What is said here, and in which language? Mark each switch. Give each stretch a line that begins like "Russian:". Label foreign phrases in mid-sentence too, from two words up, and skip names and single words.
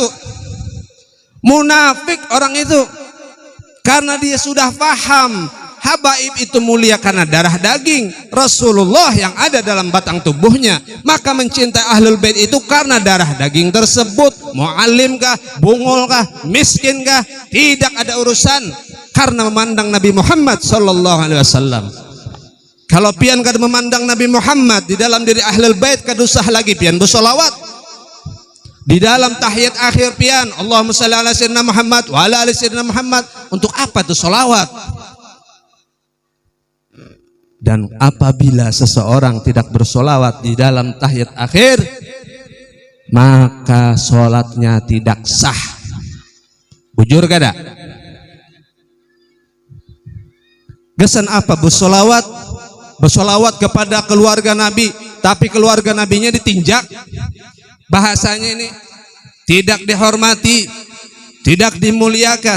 Indonesian: Munafik orang itu, karena dia sudah paham habaib itu mulia karena darah daging Rasulullah yang ada dalam batang tubuhnya, maka mencintai
Arabic: أهل البيت
Indonesian: itu karena darah daging tersebut. Mau alim kah, bungul kah, miskin kah, tidak ada urusan, karena memandang Nabi Muhammad
Arabic: صلى الله عليه وسلم.
Banjar: Kalau pian kada memandang Nabi Muhammad di dalam diri
Arabic: أهل البيت,
Banjar: kada usah lagi pian bersolawat. Di dalam tahiyat akhir pian,
Arabic: اللهم صل على سيدنا محمد وعلى آل سيدنا محمد.
Indonesian: Untuk apa itu solawat? Dan apabila seseorang tidak bersolawat di dalam tahiyat akhir, maka sholatnya tidak sah.
Banjar: Bujur kada? Gesan apa bersolawat?
Indonesian: Bersolawat kepada keluarga Nabi, tapi keluarga Nabinya ditinjak. Bahasanya ini tidak dihormati, tidak dimuliakan.